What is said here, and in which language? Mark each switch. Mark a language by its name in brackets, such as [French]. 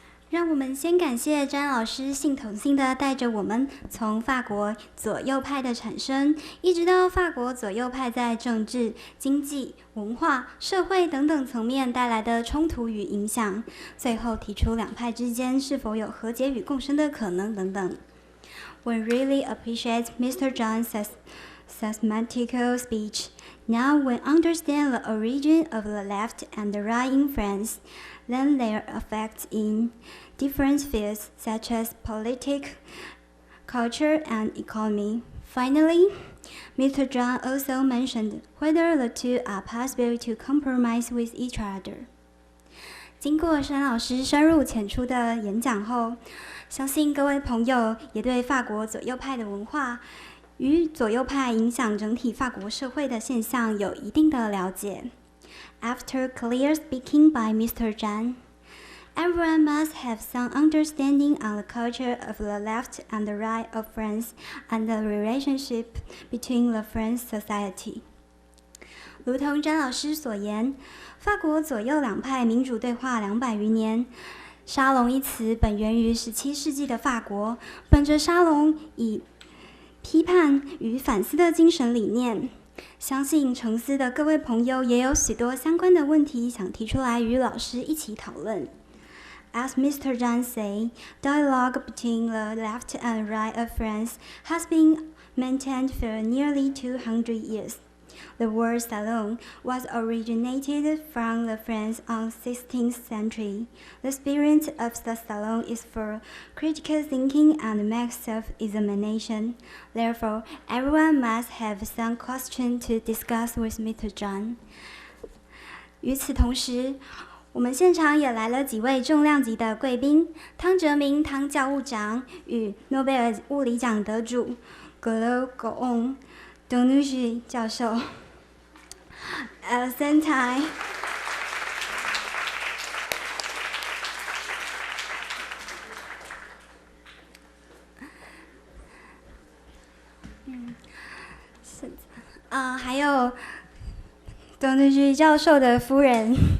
[Chinese] 让我们先感谢詹老师系统性的带着我们从法国左右派的产生，一直到法国左右派在政治、经济、文化、社会等等层面带来的冲突与影响，最后提出两派之间是否有和解与共生的可能等等。 [English] We really appreciate Mr. Zhang's systematical speech. Now we understand the origin of the left and the right in France, then their effects in different fields such as politics, culture, and economy. Finally, Mr. Zhang also mentioned whether the two are possible to compromise with each other. [Chinese] 经过山老师深入浅出的演讲后，相信各位朋友也对法国左右派的文化与左右派影响整体法国社会的现象有一定的了解。 [English] After clear speaking by Mr. Zhang, everyone must have some understanding on the culture of the left and the right of France and the relationship between the French society. [Chinese] 如同詹老师所言，法国左右两派民主对话200余年。沙龙一词本源于17世纪的法国，本着沙龙以批判与反思的精神理念，相信沉思的各位朋友也有许多相关的问题想提出来与老师一起讨论。 [English] As Mr. Zhang said, dialogue between the left and right of France has been maintained for nearly 200 years. The word salon was originated from the France on 16th century. The spirit of the salon is for critical thinking and max self-examination. Therefore, everyone must have some question to discuss with Mr. Zhang. [Chinese] 与此同时，我们现场也来了几位重量级的贵宾：汤哲明汤教务长与诺贝尔物理奖得主格罗狗翁董女士教授。 [English] At the same time, [Chinese] 还有董女士教授的夫人。